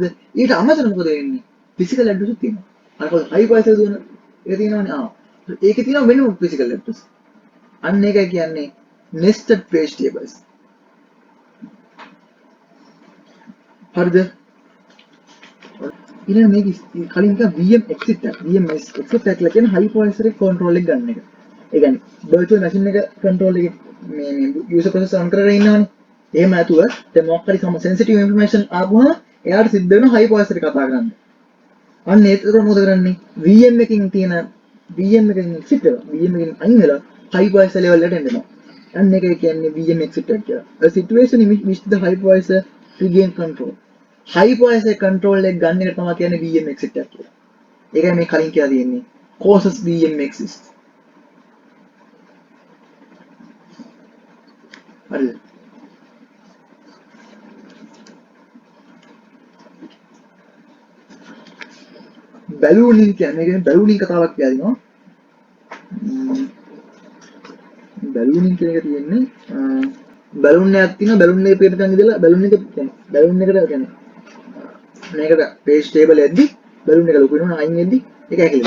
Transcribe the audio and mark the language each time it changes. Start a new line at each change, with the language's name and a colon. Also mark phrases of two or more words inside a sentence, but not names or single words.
Sinhala: ඊට අමතරව මොකද වෙන්නේ?
English: physical address
Sinhala: උත් තියෙනවා. අර කොහොමද hypervisor දුවන එක තියෙනවනේ. ඒකේ තියෙනවා වෙනම
English: physical address.
Sinhala: අන්න ඒකයි කියන්නේ
English: nested page tables.
Sinhala: හරිද? ඊළඟ මේක කලින් එක
English: VM exit tag. VM exit tag
Sinhala: කියලා කියන්නේ hypervisor එක control එක ගන්න එක. ඒ කියන්නේ
English: virtual machine
Sinhala: එක control එක මේ
English: user process on
Sinhala: කරගෙන ඉන්නවනේ. එහෙම නැතුව දැන් මොකක් හරි
English: sensitive information
Sinhala: ආවම එයාට සිද්ධ වෙන hypervisor එක කතා කරන්න. අන්න ඒතර මොකද කරන්නේ? VM එකකින් තියෙන VM එකකින් exit වෙලා VM එකකින් අයින් වෙලා
English: hypervisor level
Sinhala: එකට එනවා. අන්න ඒකයි කියන්නේ
English: VM exit tag
Sinhala: කියලා.
English: A situation in which the hypervisor regain control. hypervisor control
Sinhala: එක ගන්න එක තමයි කියන්නේ
English: VM exit tag
Sinhala: කියලා. ඒකයි මේ කලින් කියලා තියෙන්නේ.
English: causes VM exist.
Sinhala: හරිද? බැලූනින් කියන්නේ බැලූනින් කතාවක් කියලා දිනවා. බැලූනින් කියන එක තියෙන්නේ බැලුන් එකක් තියෙනවා බැලුන් එකේ පිටතන් ඉඳලා බැලුන් එක බැලුන් එකට කියන්නේ මේකට
English: page table
Sinhala: එකදී බැලුන් එක ලොකු වෙනවා අයින් වෙද්දි ඒක ඇකිලෙනවා.